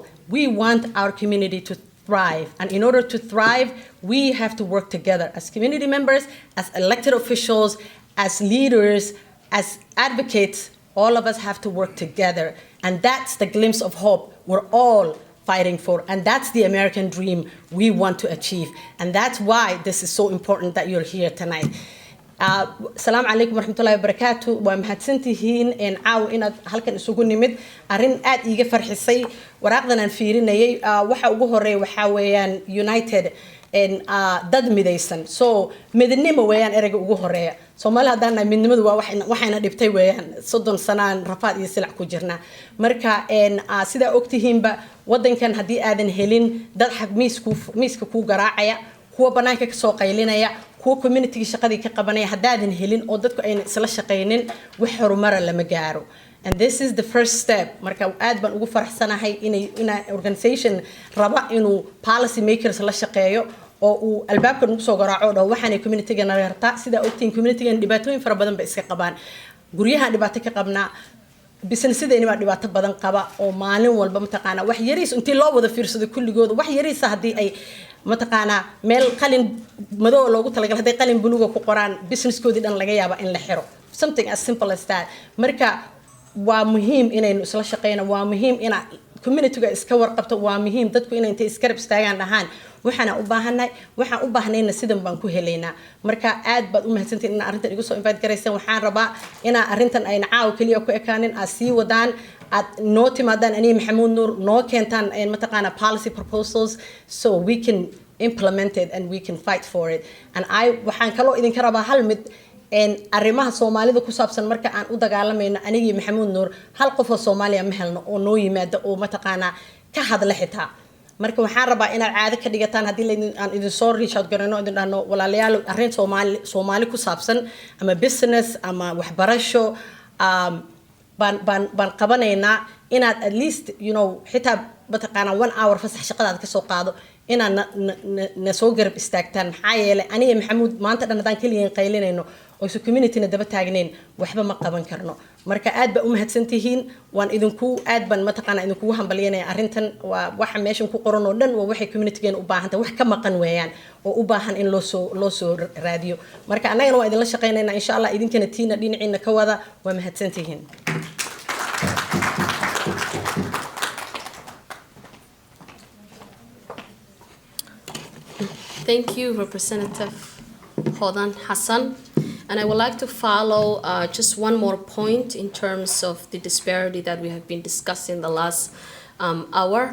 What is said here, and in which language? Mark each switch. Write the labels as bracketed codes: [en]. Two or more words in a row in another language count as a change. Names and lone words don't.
[en] We want our community to thrive. And in order to thrive, we have to work together as community members, as elected officials, as leaders, as advocates. All of us have to work together. And that's the glimpse of hope we're all fighting for. And that's the American dream we want to achieve. And that's why this is so important that you're here tonight. [ar] السلام عليكم ورحمة الله وبركاته. [so] Waa mahadsantihiin caaw inaad halkan isugu nimid. Arrin aad iiga farxisay waraaqdan aan fiirinayay waxa ugu horeeya waxaa weeyaan United dad midaysan. So midnimo weeyaan ereyga ugu horeeya. Soomaali haddaan nahay midnimadu waa waxayna dhibtay weeyaan 30 sanaan rafaad iyo silac ku jirnaa. Marka sidaa ogtihiinba wadankan haddii aadan helin dad xag miiska ku garaacaya, kuwa banaanka ka soo qaylinaya, kuwa community shaqadii ka qabanaya haddaadan helin oo dadku ayna isla shaqaynin wax horumar lama gaaro. [en] And this is the first step. [so] Marka aad baan ugu faraxsanahay inay organization raba inuu [en] policy makers [so] la shaqeeyo oo uu albaabka nagu soo garaaco oo waxaanay community-ga naga hartaa sida ogtiin community-ga dhibaatooyin fara badan ba iska qabaan. Guryaha dhibaato ka qabnaa, businessadeenii baa dhibaato badan qaba oo maalin walba mataqaana wax yariis intii loo wada fiirsado kulligooda wax yariis haddii ay mataqaana meel qalin madow loogu talagalay haday qalin buluuga ku qoraan businesskoodii dhan laga yaabo in la xiro. [en] Something as simple as that. [so] Marka waa muhiim inaynu isla shaqeyno, waa muhiim ina community-ga iska warqabto, waa muhiim dadku inay intay iska rab istaagaan dhahaan waxaan u baahnayna sidan baan ku helaynaa. Marka aad baad u mahadsantiin in arrintan igu soo invite garayseen. Waxaan rabaa ina arrintan ay caaw kaliya ku ekaanin aad sii wadaan, aad noo timaadaan aniga Maxamuud Nuur noo keentaan mataqaana [en] policy proposals so we can implement it and we can fight for it. [so] And waxaan kaloo idinka rabaa hal mid arrimaha Soomaalida ku saabsan marka aan u dagaalamayno anigii Maxamuud Nuur hal qof oo Soomaaliya ma helno oo noo yimaado oo mataqaana ka hadla xitaa. Marka waxaan rabaa inaad caado ka dhigataan haddii aan idin soo [en] reach out [so] garano idin dhahno walaalayaal arrin Soomaali ku saabsan ama business ama waxbarasho baan qabanaynaa inaad [en] at least [so] xitaa mataqaana 1 hour fasax shaqadaada ka soo qaado inaad na soo garab istaagtaan. Maxaa yeelay aniga Maxamuud maanta dhan hadaan kaliya qaylinayno oo isu community-na daba taagnayn waxba ma qaban karno. Marka aad ba u mahadsantihiin, waan aad baan mataqaana idinku hambalyeynaya arrintan. Waa waxa meeshan ku qoran oo dhan waa waxay community-geena u baahan tahay, wax ka maqan weeyaan oo u baahan in loo soo raadiyo. Marka annagana waa idin la shaqeynaynaa [ar] إن شاء الله, [so] idinkana tiina dhinaciina ka wada. Waa mahadsantihiin. [en] Thank you, Representative Hodan Hassan. And I would like to follow just one more point in terms of the disparity that we have been discussing the last hour.